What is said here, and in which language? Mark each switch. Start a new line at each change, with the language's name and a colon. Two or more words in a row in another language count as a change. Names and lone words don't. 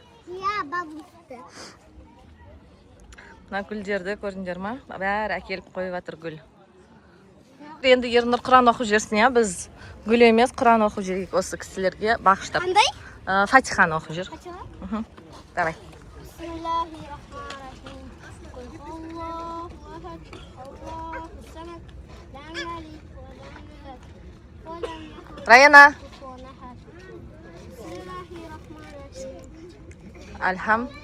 Kazakh: Иә, бабусты. Мына гүлдерді көрдіңдер ма? Бәрі әкеліп қойып жатыр гүл. Енді Ернұр Құран оқып жүрсін, я, біз гүл емес, Құран оқып жүрейік осы кісілерге бағыштап. Қандай? Фатиханы оқып жүр. Фатиха? Давай.
Arabic: بسم الله الرحمن الرحيم. قل الله أحد، الله الصمد، لم يلد ولم يولد، ولم يكن
Kazakh: Раяна.
Arabic: كفوا أحد. بسم الله الرحمن الرحيم. Альхам.